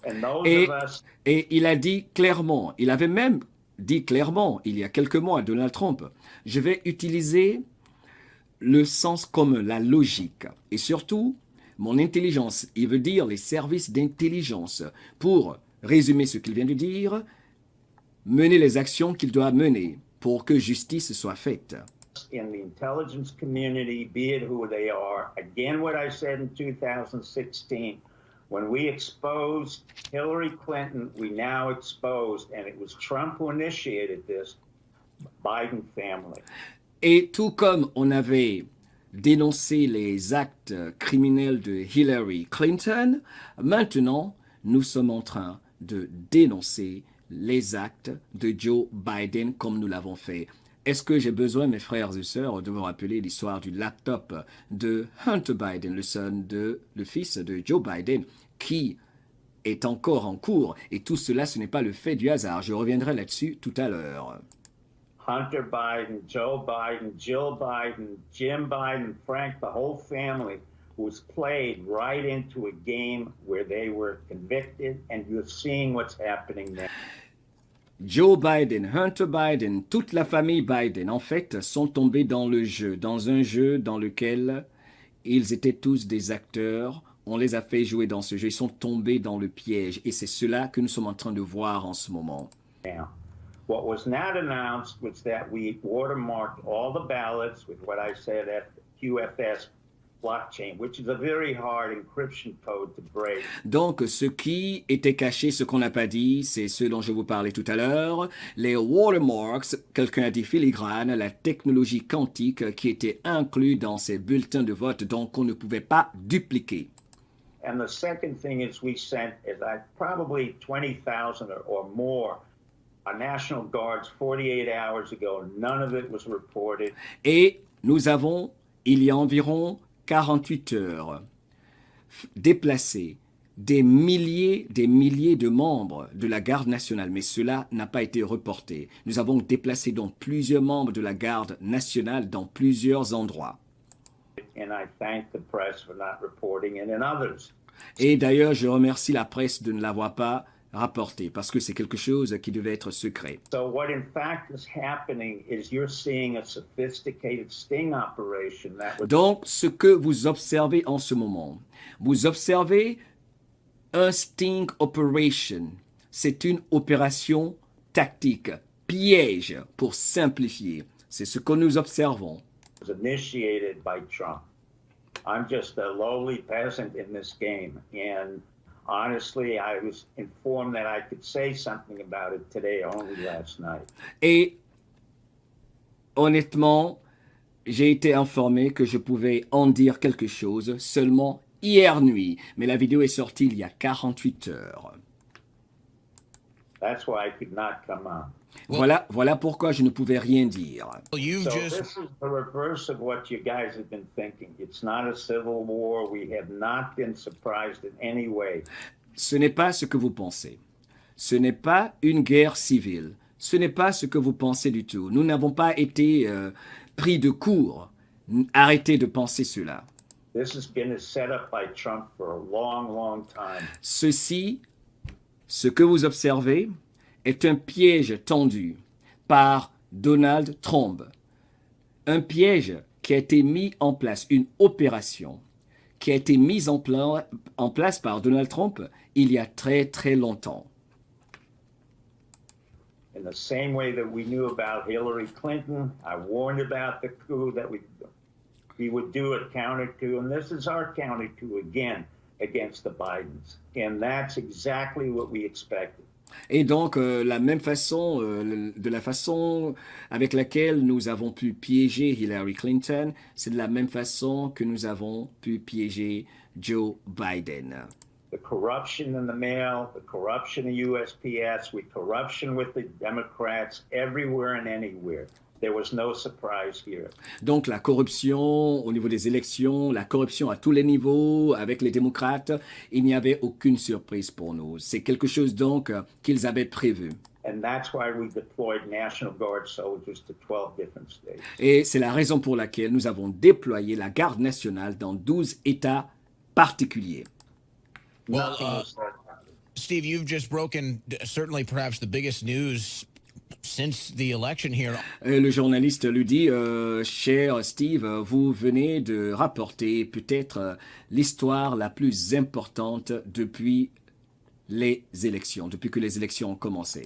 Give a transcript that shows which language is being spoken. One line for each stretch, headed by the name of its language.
English: And those of us...
French: Et il a dit clairement, il avait même dit clairement, il y a quelques mois, Donald Trump, je vais utiliser le sens commun, la logique, et surtout mon intelligence, il veut dire les services d'intelligence, pour résumer ce qu'il vient de dire, mener les actions qu'il doit mener pour que justice soit faite.
English: In the intelligence community, be it who they are, again what I said in 2016, when we exposed Hillary Clinton, we now exposed, and it was Trump who initiated this, Biden family.
French: Et tout comme on avait dénoncé les actes criminels de Hillary Clinton, maintenant nous sommes en train de dénoncer les actes de Joe Biden comme nous l'avons fait. Est-ce que j'ai besoin, mes frères et sœurs, de vous rappeler l'histoire du laptop de Hunter Biden, le fils de Joe Biden, qui est encore en cours, et tout cela, ce n'est pas le fait du hasard. Je reviendrai là-dessus tout à l'heure.
English: Hunter Biden, Joe Biden, Jill Biden, Jim Biden, Frank, the whole family was played right into a game where they were convicted, and you're seeing what's happening there.
French: Joe Biden, Hunter Biden, toute la famille Biden, en fait, sont tombés dans le jeu, dans un jeu dans lequel ils étaient tous des acteurs. On les a fait jouer dans ce jeu. Ils sont tombés dans le piège. Et c'est cela que nous sommes en train de voir en ce moment.
English: Now, what was not announced was that we watermarked all the ballots with what I said at QFS blockchain, which is a very hard encryption code to break.
French: Donc, ce qui était caché, ce qu'on n'a pas dit, c'est ce dont je vous parlais tout à l'heure, les watermarks, quelqu'un a dit filigrane, la technologie quantique qui était inclue dans ces bulletins de vote, donc on ne pouvait pas dupliquer.
English: And the second thing is we sent probably 20,000 or more National Guards 48 hours ago. None of it was reported.
French: Et nous avons, il y a environ 48 heures, déplacé des milliers de membres de la garde nationale, mais cela n'a pas été reporté. Nous avons déplacé donc plusieurs membres de la garde nationale dans plusieurs endroits.
English: And I thank the press for not reporting it and others.
French: Et d'ailleurs, je remercie la presse de ne l'avoir pas rapporté, parce que c'est quelque chose qui devait être secret.
English: So what in fact is happening is you're seeing a sophisticated sting operation that was...
French: Donc, ce que vous observez en ce moment, vous observez un sting operation. C'est une opération tactique, piège, pour simplifier. C'est ce que nous observons.
English: Was initiated by Trump. I'm just a lowly peasant in this game, and honestly, I was informed that I could say something about it today, only last night.
French: Et honnêtement, j'ai été informé que je pouvais en dire quelque chose seulement hier nuit, mais la vidéo est sortie il y a 48 heures.
English: That's why I could not come on.
French: Voilà pourquoi je ne pouvais rien dire.
English: So this is the reverse of what you guys have been thinking. It's not a civil war. We have not been surprised in any way.
French: Ce n'est pas ce que vous pensez. Ce n'est pas une guerre civile. Ce n'est pas ce que vous pensez du tout. Nous n'avons pas été pris de court. Arrêtez de penser cela.
English: This has been set up by Trump for a long, long time.
French: Ceci, ce que vous observez, est un piège tendu par Donald Trump. Un piège qui a été mis en place, une opération qui a été mise en place par Donald Trump il y a très très longtemps.
English: In the same way that we knew about Hillary Clinton, I warned about the coup that we would do a counter coup, and this is our counter coup again against the Bidens. And that's exactly what we expected.
French: Et donc, de la façon avec laquelle nous avons pu piéger Hillary Clinton, c'est de la même façon que nous avons pu piéger Joe Biden.
English: The corruption in the mail, the corruption in USPS, with corruption with the Democrats, everywhere and anywhere. There was no surprise here.
French: Donc la corruption au niveau des élections, la corruption à tous les niveaux avec les démocrates, il n'y avait aucune surprise pour nous. C'est quelque chose donc qu'ils avaient prévu.
English: And that's why we deployed National Guard soldiers to 12 different states.
French: Et c'est la raison pour laquelle nous avons déployé la garde nationale dans 12 États particuliers.
English: Well, Steve, you've just broken certainly perhaps the biggest news since the election here.
French: Le journaliste lui dit, cher Steve, vous venez de rapporter peut-être l'histoire la plus importante depuis les élections, depuis que les élections ont commencé.